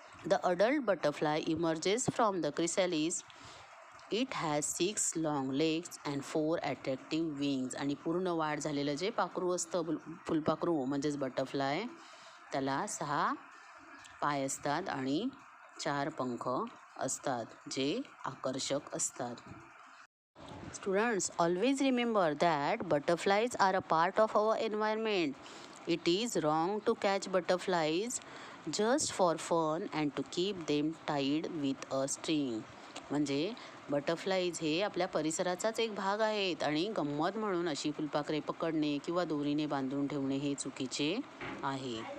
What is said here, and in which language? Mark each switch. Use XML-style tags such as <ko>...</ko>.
<en>The adult butterfly emerges from the chrysalis. It has 6 long legs and 4 attractive wings.</en> <mr>आणि पूर्ण वाढ झालेलं जे पाखरू असतं फुलपाखरू म्हणजेच बटरफ्लाय त्याला 6 पाय असतात आणि 4 पंख असतात जे आकर्षक असतात.</mr> <en>Students, always remember that butterflies are a part of our environment. It is wrong to catch butterflies just for fun and to keep them tied with a string.</en> <mr>म्हणजे बटरफ्लाईज हे आपल्या परिसराचाच एक भाग आहेत आणि गंमत म्हणून अशी फुलपाखरे पकडणे किंवा दोरीने बांधून ठेवणे हे चुकीचे आहे.</mr>